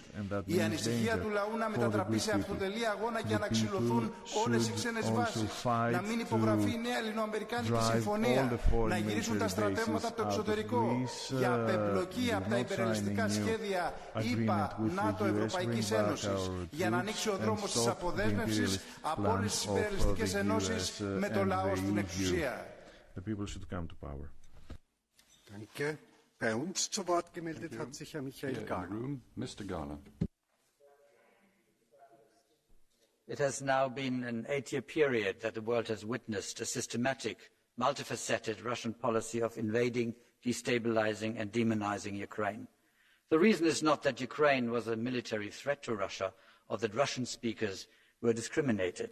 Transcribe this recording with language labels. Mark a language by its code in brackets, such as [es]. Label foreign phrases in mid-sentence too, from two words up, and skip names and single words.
[el] Η ανησυχία του λαού να μετατραπεί σε αυτοτελή αγώνα και να ξυλωθούν όλες οι ξένες βάσεις, να μην υπογραφεί η νέα ελληνοαμερικάνικη συμφωνία, να γυρίσουν τα στρατεύματα από το εξωτερικό, για απεμπλοκή από τα υπερελιστικά σχέδια ΗΠΑ, ΝΑΤΟ, Ευρωπαϊκής Ένωσης, για να ανοίξει ο δρόμος της αποδέσμευσης από όλες τις υπερελιστικές ενώσεις με το λαό στην εξουσία. [de] Danke. Bei uns zu Wort gemeldet hat sich Herr Michael Gahler. Mr. Gahler. [en] It has now been an 8-year period that the world has witnessed a systematic, multifaceted Russian policy of invading, destabilizing and demonizing Ukraine. The reason is not that Ukraine was a military threat to Russia or that Russian speakers were discriminated.